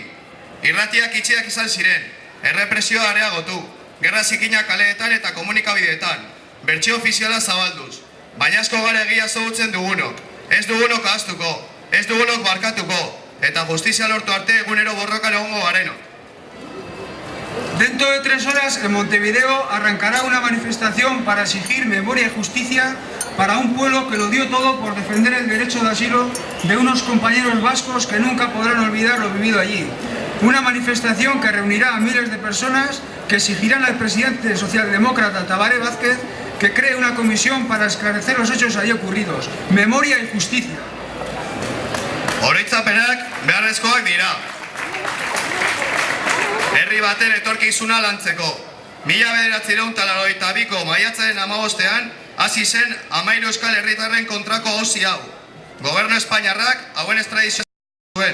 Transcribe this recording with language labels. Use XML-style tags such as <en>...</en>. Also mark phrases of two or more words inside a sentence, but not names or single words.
<eu>Irratiak itxiak izan ziren, errepresioa areagotu, gerra zikinak kaleetan eta komunikabideetan, bertsio ofiziala zabalduz, baina asko gara egia zogutzen dugunok, ez dugunok ahaztuko, ez dugunok barkatuko, eta justizia lortu arte egunero borrokan egongo garenok.</eu> <es>Dentro de 3 horas en Montevideo arrancará una manifestación para exigir memoria y justicia para un pueblo que lo dio todo por defender el derecho de asilo de unos compañeros vascos que nunca podrán olvidar lo vivido allí. Una manifestación que reunirá a miles de personas que exigirán al presidente socialdemócrata Tabaré Vázquez que cree una comisión para esclarecer los hechos allí ocurridos. Memoria y justicia.</es> <eu>Oroitzapenak beharrezkoak dira. Herri baten etorkizuna lantzeko. 1982ko maiatzaren 15ean hasi zen 13 euskal herritarren kontrako auzi hau. Gobernu espainiarrak hauen estradizioa zuen.</eu>